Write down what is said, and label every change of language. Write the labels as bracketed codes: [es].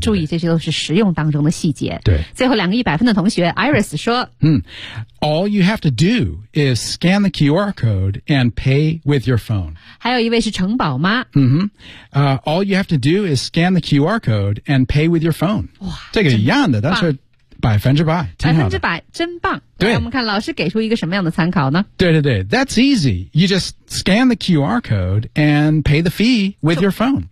[zh] 注意这些都是实用当中的细节。对，最后两个100分的同学 Iris 说， [en] All you have to do is scan the QR code and pay with your phone. [zh] 还有一位是城堡妈。 [en] All you have to do is scan the QR code and pay with your phone. [zh] 哇，这个一样的，但是100%，挺好的。 100%，真棒。对，我们看老师给出一个什么样的参考呢？对对对 [en] ，That's easy. You just scan the QR code and pay the fee with your phone.